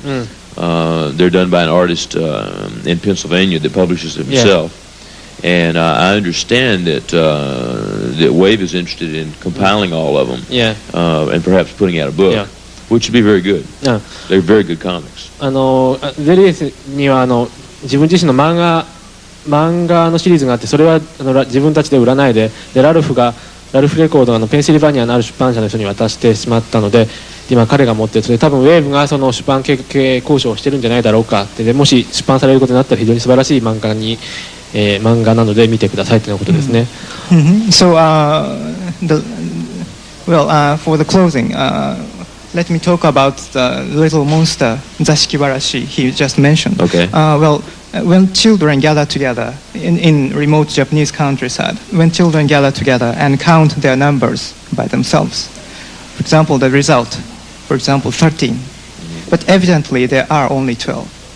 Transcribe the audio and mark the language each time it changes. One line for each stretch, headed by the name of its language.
English: They're done by an artist in Pennsylvania that publishes them himself. And I understand that Wave is interested in compiling all of them and perhaps putting out a book. Which would be very good. They're very good comics.
Japanese: ゼリーには自分自身の漫画のシリーズがあって、それは自分たちで売らないで、ラルフレコードがペンシルバニアのある出版社の人に渡してしまったので、今彼が持っている、それ多分ウェーブがその出版系交渉をしてるんじゃないだろうかって、でもし出版されることになったら非常に素晴らしい漫画なので見てくださいということですね。
English: So, for the closing, let me talk about the little monster Zashikiwarashi he just mentioned. Okay. When children gather together in remote Japanese countryside, when children gather together and count their numbers by themselves, for example, the result, for example, 13, but evidently there are only 12.